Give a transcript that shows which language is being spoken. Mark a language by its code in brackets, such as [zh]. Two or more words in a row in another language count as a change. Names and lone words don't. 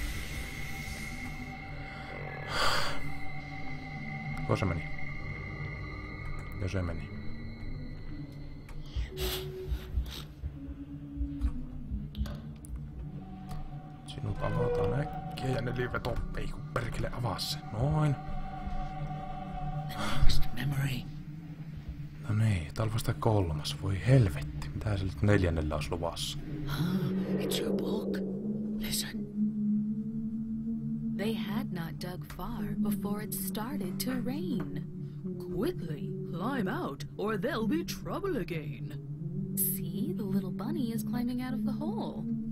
[fi] Tuo se meni. Jo se meni. Sinut avataan äkkiä ja ne liveto. Ei kun perkele avaa se. Noin. [en] Next memory. [fi] No niin, tää on vasta 3. Voi helvetti. Mitä sillä 4. olisi luvassa? [en] It's your book. Listen. They had not dug far before it started to rain. Quickly, climb out, or there'll be trouble again. See, the little bunny is climbing out of the hole.